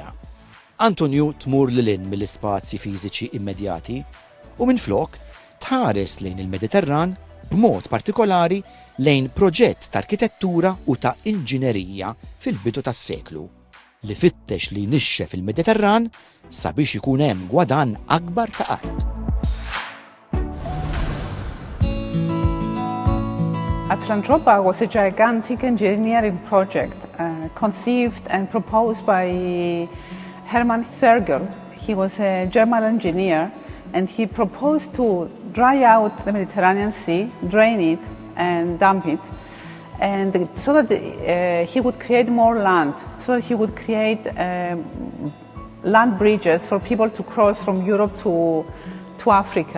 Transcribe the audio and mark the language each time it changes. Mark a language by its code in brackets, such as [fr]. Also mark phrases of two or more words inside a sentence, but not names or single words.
[mt] Antoniou tmur lil mill-ispazji fiżiċi immedjati u minflok tħares lejn il-Mediterran b'mod partikolari lejn proġett ta' arkitettura u ta' inġinerija fil-bidu tas-seklu li fittex li jnixxef fil-Mediterran sabiex ikun hemm gwadann akbar ta' art. [en] Atlantropa was a gigantic engineering project conceived and proposed by Hermann Sergel. He was a German engineer and he proposed to dry out the Mediterranean Sea, drain it and dump it, and so that he would create more land, so that he would create land bridges for people to cross from Europe to Africa.